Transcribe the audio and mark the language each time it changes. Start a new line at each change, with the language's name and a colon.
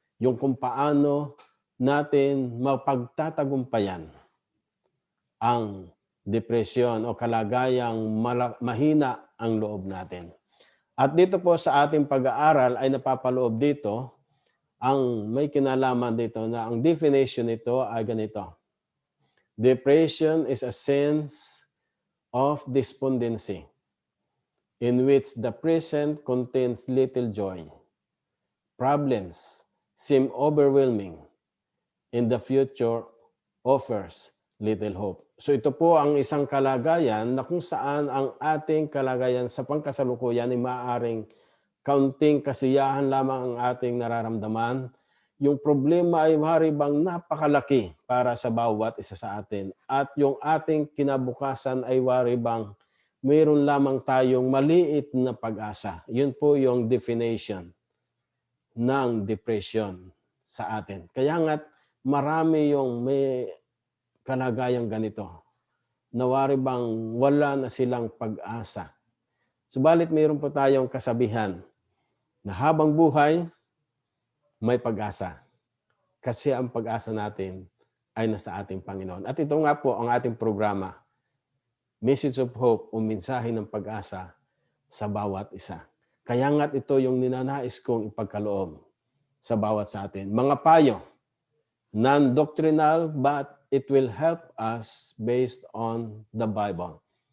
Filipino: Yung kung paano natin mapagtatagumpayan ang depresyon o kalagayang mahina ang loob natin. At dito po sa ating pag-aaral ay napapaloob dito ang may kinalaman dito na ang definition nito ay ganito.
English: Depression is a sense of despondency in which the present contains little joy. Problems seem overwhelming, and the future offers little hope.
Filipino: So ito po ang isang kalagayan na kung saan ang ating kalagayan sa pangkasalukuyan ay maaaring kaunting kasiyahan lamang ang ating nararamdaman. Yung problema ay maaari bang napakalaki para sa bawat isa sa atin. At yung ating kinabukasan ay maaari bang mayroon lamang tayong maliit na pag-asa. Yun po yung definition ng depression sa atin. Kaya nga't marami yung may kalagayang ganito. Nawari bang wala na silang pag-asa. Subalit mayroon po tayong kasabihan na habang buhay, may pag-asa. Kasi ang pag-asa natin ay nasa ating Panginoon. At ito nga po ang ating programa,
English: Message of Hope
Filipino: o mensahe ng pag-asa sa bawat isa. Kaya nga't ito yung ninanais kong ipagkaloob sa bawat sa atin. Mga payo,
English: non-doctrinal but it will help us based on the Bible.